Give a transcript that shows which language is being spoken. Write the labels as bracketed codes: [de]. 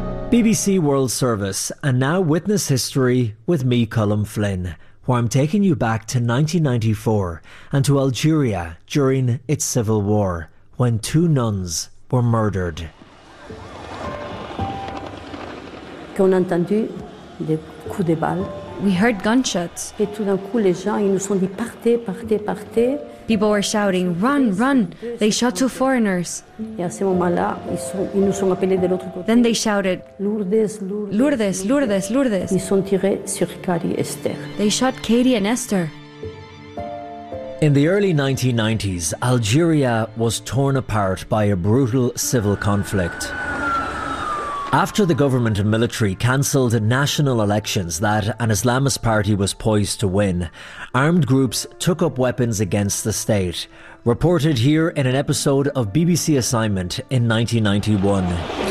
[en] BBC World Service, and now Witness History with me, Colm Flynn, where I'm taking you back to 1994 and to Algeria during its civil war, when two nuns were murdered. [fr] Qu'on a entendu des coups de balles. [en] We heard gunshots. [fr] Et tout d'un coup, les gens, ils nous sont dit partez, partez, partez. [en] People were shouting, run, run. They shot two foreigners. [fr] Et à ce moment-là, ils nous sont appelés de l'autre côté. [en] Then they shouted, Lourdes, Lourdes, Lourdes, Lourdes, Lourdes. [fr] Ils sont tirés sur Katie et Esther. [en] They shot Katie and Esther. In the early 1990s, Algeria was torn apart by a brutal civil conflict. After the government and military cancelled national elections that an Islamist party was poised to win, armed groups took up weapons against the state, reported here in an episode of BBC Assignment in 1991.